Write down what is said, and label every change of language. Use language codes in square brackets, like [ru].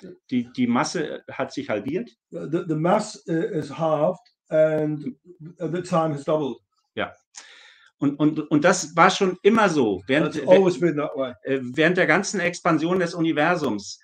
[de] die Masse hat sich halbiert. [en] The mass is halved and the time has doubled. Ja. [de] Und das war schon immer so, während der ganzen Expansion des Universums.